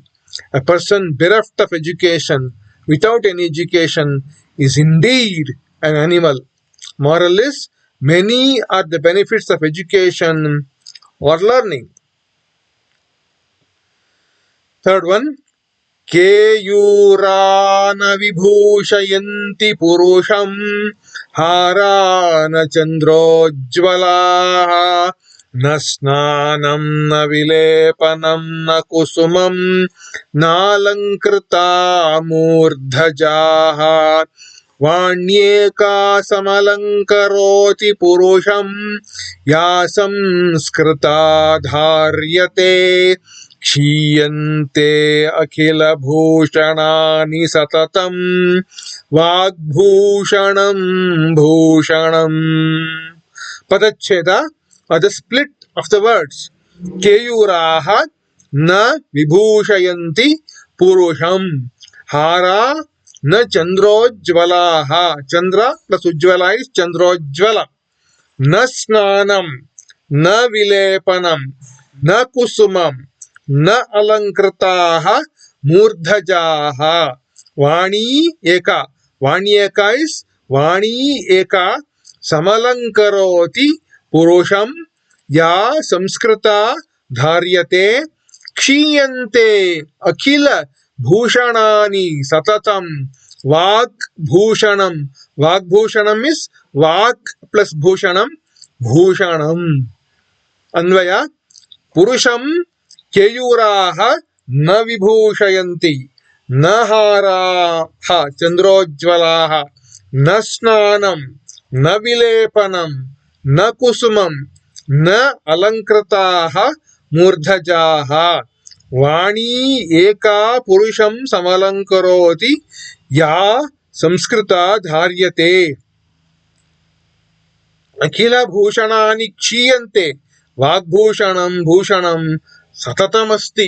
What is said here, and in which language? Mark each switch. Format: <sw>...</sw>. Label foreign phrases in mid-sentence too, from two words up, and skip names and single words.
<en>A person bereft of education, without any education, is indeed an animal. Moral is, many are the benefits of education or learning. Third one,</en> <sa>केयूरान विभूषयन्ति पुरुषं हारान चन्द्रोज्ज्वलाः न स्नानं न विलेपनं न कुसुमं नालङ्कृता मूर्धजाः वाण्येका समलङ्करोति पुरुषं या संस्कृता धार्यते क्षीयन्ते अखिल भूषणानि सततं वाग्भूषणं भूषणम्.</sa> <en>Padacheda or the split of the words.</en> <sa>केयूराः न विभूषयन्ति पुरुषम्. हाराः न चन्द्रोज्ज्वलाः. Chandra plus ujvala is chandrojvala. न स्नानम् न विलेपनम् न कुसुमम् न अलङ्कृताः मूर्धजाः. वाणी एका वाणी एका is वाणी एका समलङ्करोति पुरुषम् या संस्कृता धार्यते क्षीयन्ते अखिल भूषणानि सततम् वाक् भूषणम्. वाक् भूषणम् is vak plus भूषणम् भूषणम्. अन्वयः पुरुषम् केयूराः न विभूषयन्ति न हाराः चन्द्रोज्ज्वलाः न स्नानम् न विलेपनम् न कुसुमम् न अलङ्कृताः मूर्धजाः. वाणी एका पुरुषम् समलङ्करोति या संस्कृता धार्यते अखिल भूषणानि क्षीयन्ते वाग्भूषणम् भूषणम् सततमस्ति.</sa>